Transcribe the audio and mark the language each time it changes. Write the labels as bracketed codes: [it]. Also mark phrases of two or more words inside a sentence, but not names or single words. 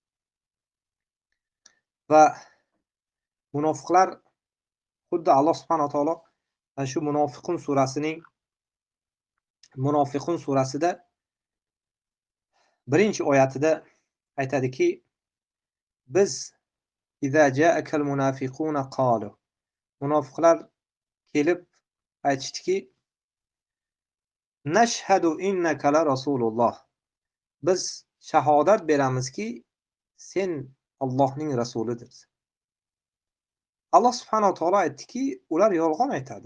[uz] Va munofiqlar xuddi Alloh [ar] سبحانه وتعالى [uz] shu Munofiqun surasida birinchi oyatida aytadiki, biz [ar] إذا جاءك المنافقون قالوا, [uz] munofiqlar kelib aytishdiki, [ar] نشهد إنك لرسول الله, [uz] biz shahodat beramizki sen Allohning rasulidirsan. Alloh [ar] سبحانه وتعالى [uz] aytdiki, ular yolg'on aytadi.